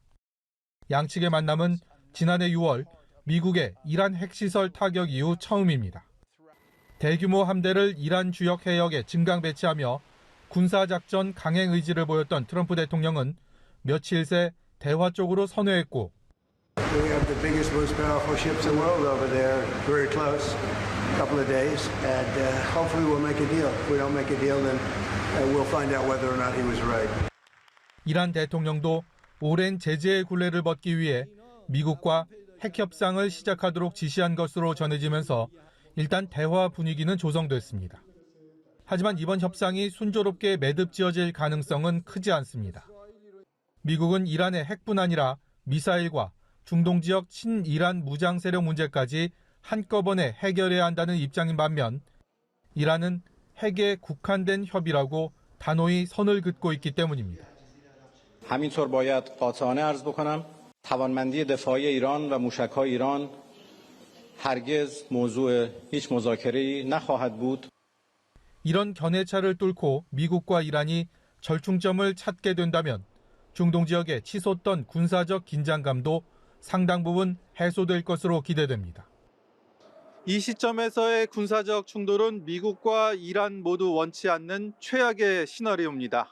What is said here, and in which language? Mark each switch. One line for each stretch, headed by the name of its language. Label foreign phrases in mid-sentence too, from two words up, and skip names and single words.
Korean: 양측의 만남은 지난해 6월 미국의 이란 핵시설 타격 이후 처음입니다. 대규모 함대를 이란 주역 해역에 증강 배치하며 군사작전 강행 의지를 보였던 트럼프 대통령은 며칠 새 대화 쪽으로 선회했고
English: We have the biggest, most powerful ships in the world over there, very close, a couple of days, and hopefully we'll make a deal. If we don't make a deal, then we'll find out whether or not he was right.
Korean: 이란 대통령도 오랜 제재의 굴레를 벗기 위해 미국과 핵 협상을 시작하도록 지시한 것으로 전해지면서 일단 대화 분위기는 조성됐습니다. 하지만 이번 협상이 순조롭게 매듭지어질 가능성은 크지 않습니다. 미국은 이란의 핵뿐 아니라 미사일과 중동 지역 친이란 무장 세력 문제까지 한꺼번에 해결해야 한다는 입장인 반면 이란은 핵에 국한된 협의라고 단호히 선을 긋고 있기 때문입니다.
Persian: همینطور باید قاطعانه عرض بکنم توانمندی دفاعی ایران و موشک‌های ایران هرگز موضوع هیچ مذاکره‌ای نخواهد بود.
Korean: 이런 견해차를 뚫고 미국과 이란이 절충점을 찾게 된다면 중동 지역에 치솟던 군사적 긴장감도 상당 부분 해소될 것으로 기대됩니다. 이 시점에서의 군사적 충돌은 미국과 이란 모두 원치 않는 최악의 시나리오입니다.